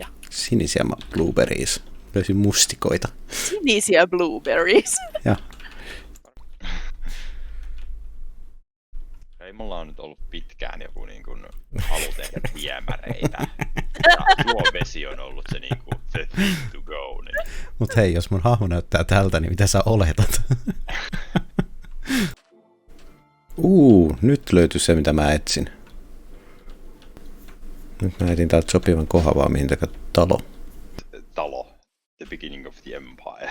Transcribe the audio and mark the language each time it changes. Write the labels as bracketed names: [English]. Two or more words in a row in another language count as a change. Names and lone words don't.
[Finnish] Sinisiä [English] blueberries. [Finnish] Löysin mustikoita. Sinisiä [English] blueberries. [Finnish] Ja. Ei mulla on nyt ollut pitkään joku niin kuin halu tehdä viemäreitä. Ja juovesi on ollut se niin kuin [English] the thing to go. [Finnish] Niin. Mut hei, jos mun hahmo näyttää tältä, niin mitä sä oletat? Nyt löytyi se mitä mä etsin. Nyt mä etin täältä sopivan kohan vaan mihin talo. Talo. [English] The beginning of the empire.